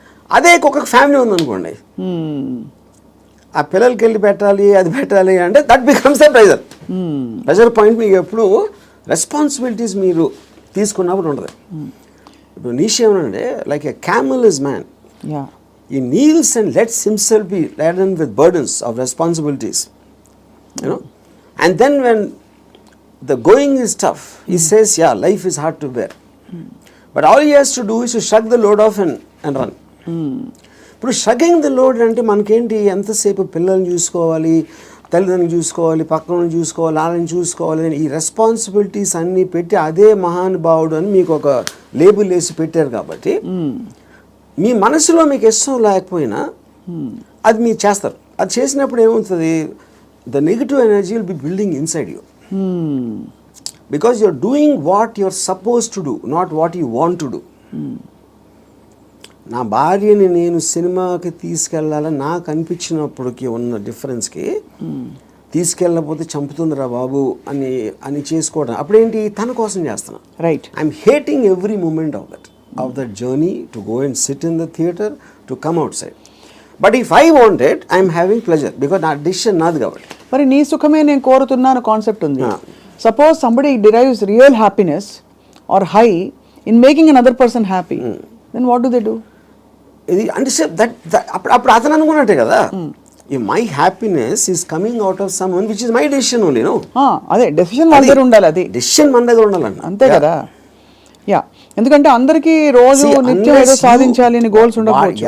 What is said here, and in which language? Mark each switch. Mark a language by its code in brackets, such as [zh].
[te] అదే కుక్కకు ఫ్యామిలీ ఉందనుకోండి, ఆ పిల్లలకి వెళ్ళి పెట్టాలి, అది పెట్టాలి అంటే [en] That becomes the pressure. [te] Pressure point మీకు ఎప్పుడు రెస్పాన్సిబిలిటీస్ మీరు తీసుకున్నప్పుడు ఉండదు. ఇప్పుడు నీష్ ఏమనంటే, [en] Like a camel is man. He kneels and lets himself be laden with burdens of responsibilities, you know. And then when the going is tough, he says, yeah, life is hard to bear. But all he has to do is to shrug the load off and run. [te] ఇప్పుడు [en] shrugging the load [te] అంటే మనకేంటి, ఎంతసేపు పిల్లల్ని చూసుకోవాలి, తల్లిదండ్రులు చూసుకోవాలి, పక్కన చూసుకోవాలి, వాళ్ళని చూసుకోవాలి అని ఈ రెస్పాన్సిబిలిటీస్ అన్నీ పెట్టి అదే మహానుభావుడు అని మీకు ఒక లేబుల్ వేసి పెట్టారు. కాబట్టి మీ మనసులో మీకు ఇష్టం లేకపోయినా అది మీరు చేస్తారు. అది చేసినప్పుడు ఏమవుతుంది, [en] The negative energy will be building inside you, because you're doing what you're suppose to do, not what you want to do. [te] నా భార్యని నేను సినిమాకి తీసుకెళ్ళాలని నాకు అనిపించినప్పటికీ ఉన్న డిఫరెన్స్కి, తీసుకెళ్ళకపోతే చంపుతుందిరా బాబు అని చేసుకోవడం అప్పుడేంటి, తన కోసం చేస్తున్నా. [en] Right. I'm hating every moment of that journey to go and sit in the theater, to come outside. But if I want it, I am having pleasure because [te] నా decision నాది కాబట్టి. మరి నీ సుఖమే నేను కోరుతున్నాను కాన్సెప్ట్ ఉంది. [en] Suppose somebody derives real happiness or high in making another person happy, then what do they do? [te] ఇది అంటే అప్పుడు అతను అనుకున్నట్టే కదా, [en] My happiness is coming out of some one which is my decision only. No, [te] అదే decision మన దగ్గర ఉండాలి. అది డెసిషన్ మన దగ్గర ఉండాలండి, అంతే కదా. యా, ఎందుకంటే అందరికీ రోజు నిత్యం ఏదో సాధించాలి అని గోల్స్ ఉండకపోవచ్చు.